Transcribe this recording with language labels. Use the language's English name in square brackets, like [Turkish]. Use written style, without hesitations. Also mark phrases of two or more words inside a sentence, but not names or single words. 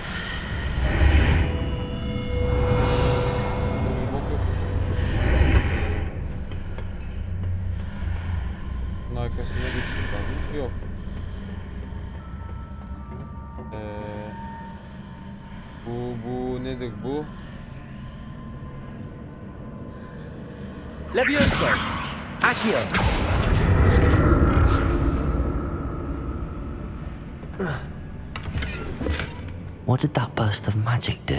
[Turkish] Bok yok. Bunun arkasında bir şey kalmış. Yok. Bu nedir bu? Levioso. Accio. [English] What did that burst of magic do?